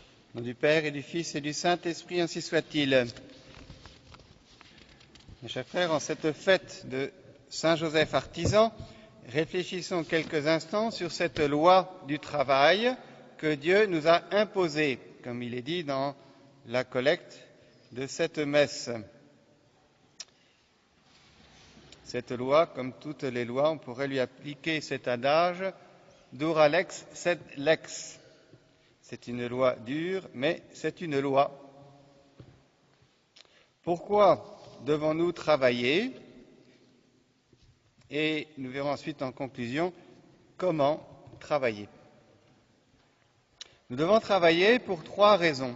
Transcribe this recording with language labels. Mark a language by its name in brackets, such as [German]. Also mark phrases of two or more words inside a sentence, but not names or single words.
[French] Au nom du Père et du Fils et du Saint-Esprit, ainsi soit-il. Mes chers frères, en cette fête de Saint-Joseph artisan, réfléchissons quelques instants sur cette loi du travail que Dieu nous a imposée, comme il est dit dans la collecte de cette messe. Cette loi, comme toutes les lois, on pourrait lui appliquer cet adage « [Latin] dura lex sed lex ». [French] C'est une loi dure, mais c'est une loi. Pourquoi devons-nous travailler? Et nous verrons ensuite en conclusion comment travailler. Nous devons travailler pour trois raisons.